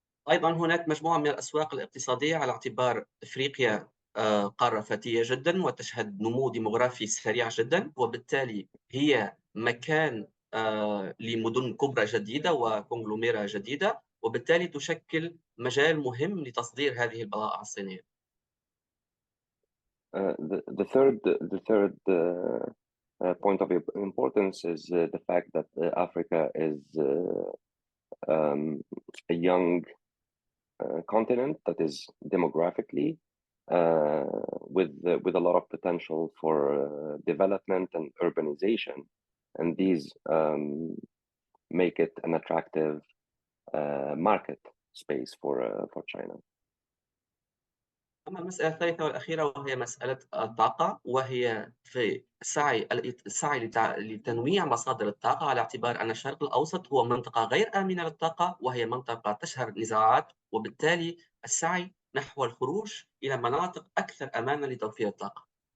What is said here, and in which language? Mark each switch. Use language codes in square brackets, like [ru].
[ar] أيضا هناك مجموعة من الأسواق الاقتصادية، على اعتبار إفريقيا قارة فتية جدا وتشهد نمو ديموغرافي سريع جدا، وبالتالي هي مكان لمدن كبرى جديدة وكونغلوميرا جديدة، وبالتالي تشكل مجال مهم لتصدير هذه البضائع الصينية. [en] The third point of importance is the fact that Africa is a young continent that is demographically with a lot of potential for development and urbanization, and these make it an attractive market space for China. [ar] أما المسألة الثالثة والأخيرة وهي مسألة الطاقة، وهي في السعي لتنويع مصادر الطاقة، على اعتبار أن الشرق الأوسط هو منطقة غير آمنة للطاقة، وهي منطقة تشهد نزاعات، وبالتالي السعي نحو الخروج إلى مناطق أكثر أمانا لتوفير الطاقة.